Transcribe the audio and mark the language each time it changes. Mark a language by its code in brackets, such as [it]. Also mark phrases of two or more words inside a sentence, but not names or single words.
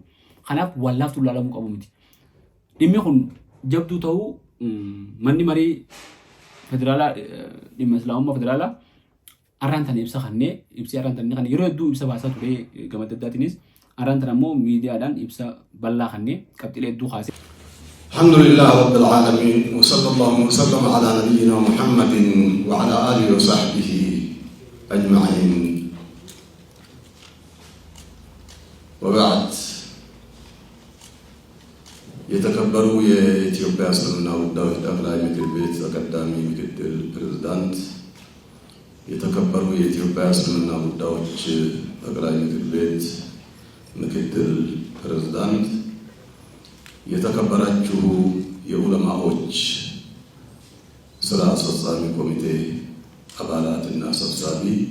[om] Kanaaf wallaaftuu ilaalamuu qabu miti. Dhimmi kun jabduu ta'uu manni marii federaalaa dhimma islaamummaa federaalaa arraan tan ibsa kannee ibsi arraan tan kan yeroo hedduu ibsa baasaa ture gama adda addaatiinis arraan tan ammoo miidiyaadhaan ibsa bal'aa kannee qabxilee hedduu kaase. [ar] الحمد لله رب العالمين وصلى الله وسلم على نبينا محمد وعلى آله وصحبه أجمعين. [am] ወበዓድ የተከበሩ የኢትዮጵያ እስልምና ጉዳዮች ጠቅላይ ምክር ቤት ተቀዳሚ ምክትል ፕሬዝዳንት፣ የተከበሩ የኢትዮጵያ እስልምና ጉዳዮች ጠቅላይ ምክር ቤት ምክትል ፕሬዝዳንት፣ የተከበራችሁ የዑለማዎች ስራ አስፈጻሚ ኮሚቴ አባላትና ሰብሳቢ፣